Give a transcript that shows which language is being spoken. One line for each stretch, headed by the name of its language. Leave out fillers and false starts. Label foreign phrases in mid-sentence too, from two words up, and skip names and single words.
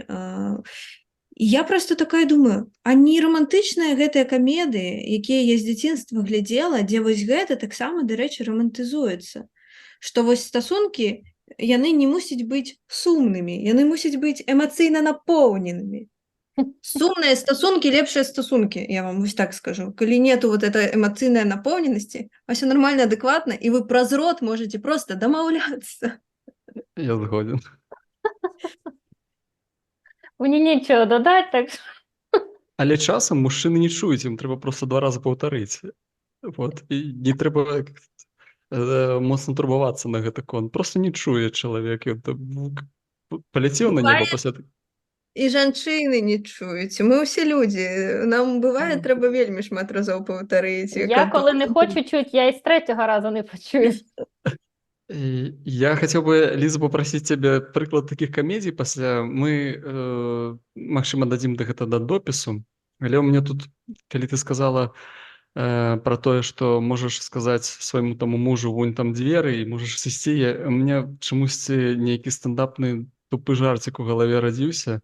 Belarusian: І я просто такая думаю, а не романтычныя гэтыя камедыі, якія я з дзяцінства глядзела, дзе вось гэта таксама, дарэчы, романтызуецца. Што вось стасункі, яны не мусяць быць сумнымі, яны мусяць быць эмацыйна напоўненымі. Сумныя стасункі, лепшыя стасункі, я вам вось так скажу. Калі
Russian: нету вот этой
Belarusian: эмацыйнай напоўненасці, ўсё нормально, адэкватна, і вы праз рот можете просто дамаўляцца.
Ukrainian: Я згоден. Мені нічого додати, так що
Belarusian: Але часам мужчыны не чуюць, ім трэба проста 2 разы паўтарыць. Вот. І не трэба моцна турбавацца на гэты конт. Проста не чуе чалавек. Ён там паляцеў на неба пасля І жанчыны не чуюць. Мы ўсе людзі. Нам бывае, трэба вельмі шмат разоў паўтарыць.
Ukrainian: Я коли не хочу чути, я і з третього разу не почую.
Belarusian: Я хацеў бы, Ліза, папрасіць цябе прыклад такіх камедзій пасля. Мы, магчыма, дадзім гэта да допісу. Але ў мяне тут, калі ты сказала пра тое, што можаш сказаць свайму таму мужу, вунь там дзверы, і можаш сысці, у мяне чамусьці нейкі стандапны тупы жарцік у галаве радзіўся.